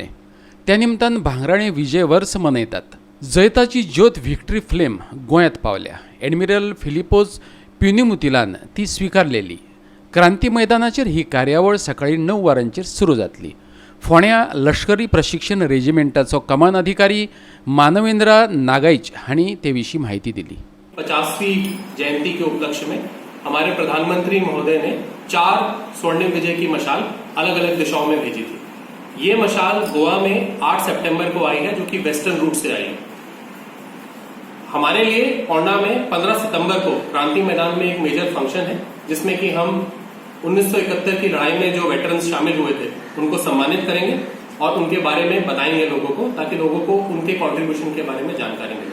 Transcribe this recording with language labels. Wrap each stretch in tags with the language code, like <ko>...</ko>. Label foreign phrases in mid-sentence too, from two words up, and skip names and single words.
<kok>त्या निमतान भांगराळें विजय वर्स मनयतात। जैताची ज्योत</kok> <en>victory flame</en> <kok>गोंयांत पावल्या। एडमिरल फिलिपोज प्युनिमुतिलान ती स्विकारलेली। क्रांती मैदानाचेर ही कार्यावळ सकाळी 9 वरांचेर सुरू जातली। फोंड्या लष्करी प्रशिक्षण रेजिमेंटाचो कमान अधिकारी मानवेंद्र नागाईच हांणी ते विशीं माहिती दिली।</kok> <hi>50वीं जयंती के उपलक्ष्य में हमारे प्रधानमंत्री महोदय ने 4 स्वर्णिम विजय की मशाल अलग अलग दिशाओं में भेजी थी। ये मशाल गोवा में 8 सितंबर को आई है, जो कि वेस्टर्न रूट से आई है। हमारे लिए औंढा में 15 सितंबर को क्रांति मैदान में एक</hi> <en>major function</en> <hi>है, जिसमें कि हम 1971 की लड़ाई में जो वेटरन्स शामिल हुए थे उनको सम्मानित करेंगे और उनके बारे में बताएंगे लोगों को, ताकि लोगों को उनके कंट्रीब्यूशन के बारे में जानकारी मिले।</hi>